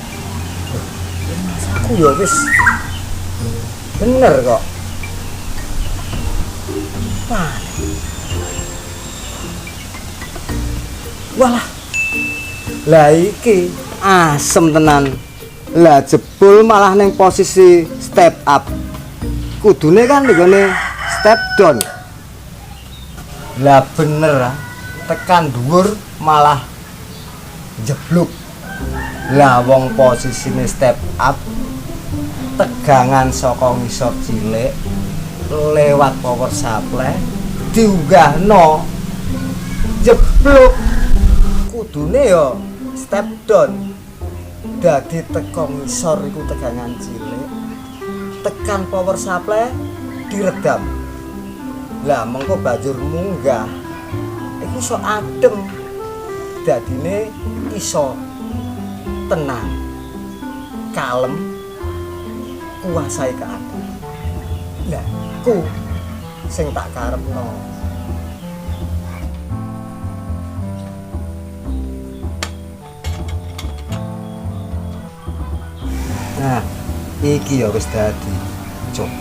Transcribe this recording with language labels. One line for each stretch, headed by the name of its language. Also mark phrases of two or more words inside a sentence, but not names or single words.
Javanese: Aku ya wis bener kok. Walah. Lah iki asem tenan. Lah jebul malah ning posisi
English: step up.
Javanese: Kudune kan nggone
English: step down.
Javanese: Lah bener ah. Tekan dhuwur malah jeblok. Lah wong posisine
English: step up
Javanese: tegangan saka ngisor cilik lewat
English: power supply
Javanese: diunggahno jeblok. Kudune ya
English: step down.
Javanese: Dadi teka ngisor iku tegangan cilik tekan
English: power supply
Javanese: diredam. Lah mengko banjur munggah iso adem, dadine iso tenang, kalem, kuasai keadaan. Lah, ku sing tak karepno. Nah, iki ya wis dadi. Coba.